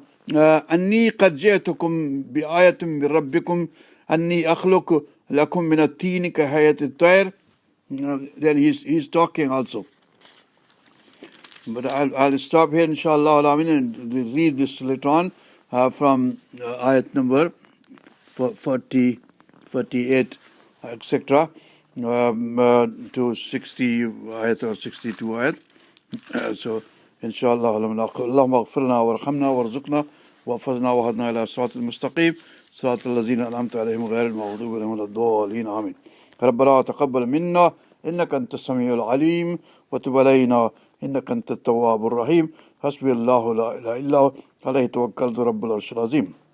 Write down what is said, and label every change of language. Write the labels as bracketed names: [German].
[Arabic] أني قد جئتكم بآية من ربكم أني أخلق لكم من الطين كهيئة الطير. [English] Then he's talking also. But I'll stop here inshallah and read this later on from ayat number 40, 48, etc. To 60 ayat or 62 ayat. [Arabic] So inshallah اللهم اغفر لنا وارحمنا وارزقنا واحفظنا وهدنا إلى الصراط المستقيم صراط الذين أنعمت عليهم غير المغضوب عليهم ولا الضالين آمين. ربنا تقبل منا إنك أنت السميع العليم وتب علينا إنك أنت التواب الرحيم. حسبي الله لا إله إلا هو عليه توكلت رب العرش العظيم.